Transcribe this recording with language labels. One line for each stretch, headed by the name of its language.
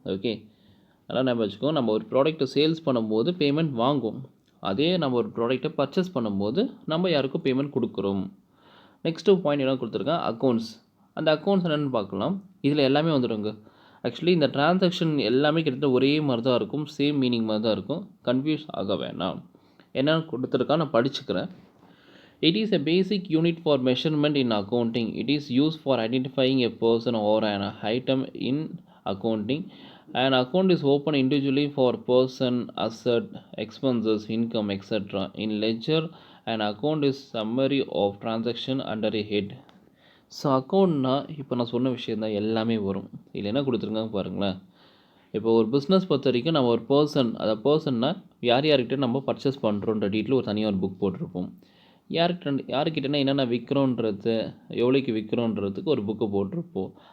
Tamil: Okay, அதெல்லாம் நம்ம வச்சுக்கோங்க. நம்ம ஒரு ப்ராடக்ட்டை சேல்ஸ் பண்ணும்போது பேமெண்ட் வாங்குவோம், அதே நம்ம ஒரு ப்ராடக்ட்டை பர்ச்சேஸ் பண்ணும்போது நம்ம யாருக்கும் பேமெண்ட் கொடுக்குறோம். நெக்ஸ்ட்டு பாயிண்ட் என்ன கொடுத்துருக்கேன், அக்கௌண்ட்ஸ். அந்த அக்கௌண்ட்ஸ் என்னென்னு பார்க்கலாம். இதில் எல்லாமே வந்துடுங்க. ஆக்சுவலி இந்த டிரான்சாக்ஷன் எல்லாமே கிட்டத்தட்ட ஒரே மாதிரி தான் இருக்கும், சேம் மீனிங் மாதிரி தான் இருக்கும். கன்ஃபியூஸ் ஆக வேணாம். என்னென்னு கொடுத்துருக்கா நான் படிச்சுக்கிறேன்.
English: It is a basic unit for measurement in accounting. It is used for identifying a person or an item in accounting. An account is opened individually for person, asset, expenses, income, etc. In ledger, an account is summary of transaction under a head.
Tamil: So அக்கௌண்ட்னா இப்போ நான் சொன்ன விஷயம் தான் எல்லாமே வரும். இதில் என்ன கொடுத்துருக்காங்க பாருங்களேன். இப்போ ஒரு பிஸ்னஸ் பொறுத்த வரைக்கும் நம்ம ஒரு பர்சன், அதை பர்சன்னா யார்கிட்ட நம்ம பர்ச்சேஸ் பண்ணுறோன்ற டீட்டெயில் ஒரு தனியாக ஒரு புக் போட்டிருப்போம். யாருக்கிட்டனா என்னென்ன விற்கிறோன்றது, எவ்வளோக்கு விற்கிறோன்றதுக்கு ஒரு புக்கு போட்டிருப்போம்.